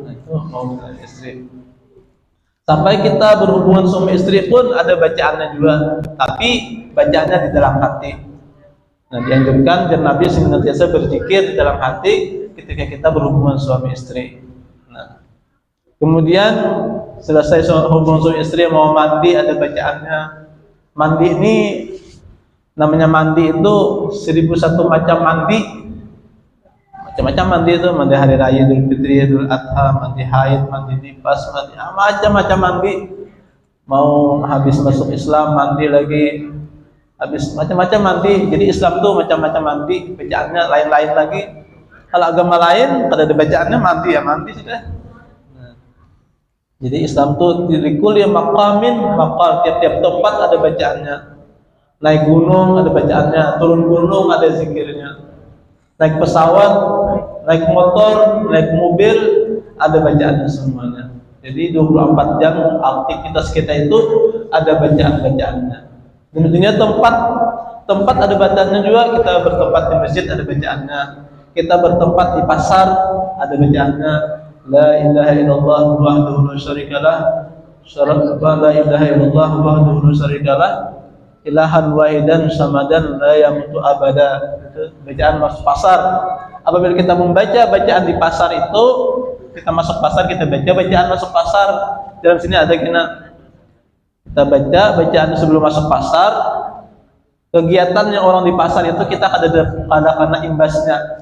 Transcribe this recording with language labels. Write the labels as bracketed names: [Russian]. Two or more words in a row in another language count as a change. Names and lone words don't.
[Indonesian] Nah, itu mau mendatangi istri. Sampai kita berhubungan suami istri pun ada bacaannya juga, tapi bacaannya di dalam hati. Nah, dianjurkan dan Nabi senantiasa berzikir di dalam hati ketika kita berhubungan suami istri. Nah, kemudian selesai hubungan suami istri mau mandi ada bacaannya. Mandi ini namanya mandi itu 1001 macam mandi. Macam-macam mandi itu, mandi hari raya Idul Fitri, Idul Adha, mandi haid, mandi nifas, mandi macam-macam mandi. Mau habis masuk Islam mandi lagi, habis macam-macam mandi. Jadi Islam tuh macam-macam mandi, bacaannya lain-lain lagi. Kalau agama lain pada ada bacaannya mandi ya mandi sudah. Nah, jadi Islam tuh [Arabic] لكل يا مقام مقال, [Indonesian] tiap-tiap tempat ada bacaannya. Naik gunung ada bacaannya, turun gunung ada zikirnya. Naik pesawat, naik motor, naik mobil, ada bacaannya semuanya. Jadi 24 jam aktivitas kita itu ada bacaan-bacaannya. Tentunya tempat ada bacaannya juga. Kita bertempat di masjid ada bacaannya. Kita bertempat di pasar ada bacaannya. [Arabic] لا إله إلا الله وحده لا شريك له. لا إله إلا الله وحده لا شريك له. إلها واحدا صمدا لا يموت أبدا. [Indonesian] Itu bacaan masuk pasar. Apabila kita membaca bacaan di pasar itu, kita masuk pasar kita baca bacaan masuk pasar. Dalam sini ada kita baca bacaan sebelum masuk pasar. Kegiatan yang orang di pasar itu kita ada karena imbasnya.